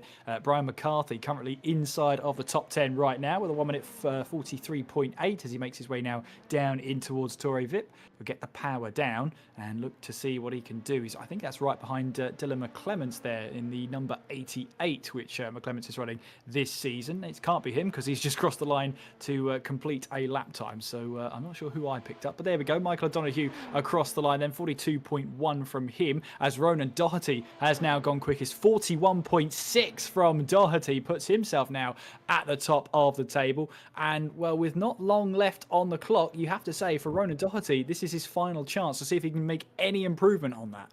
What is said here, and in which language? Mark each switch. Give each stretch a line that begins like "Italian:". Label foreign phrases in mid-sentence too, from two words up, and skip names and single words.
English: Brian McCarthy currently inside of the top 10 right now with a 1 minute 43.8 as he makes his way now down in towards Torre Vip. We'll get the power down and look to see what he can do. I think that's right behind Dylan McClements there in the number 88, which McClements is running this season. It can't be him because he's just crossed the line to complete a lap time. So I'm not sure who I picked up, but there we go. Michael O'Donoghue across the line then, 42.1 from him, as Ronan Doherty has now gone quickest. 41.6 from Doherty puts himself now at the top of the table. And well, with not long left on the clock, you have to say for Ronan Doherty, this is his final chance to see if he can make any improvement on that.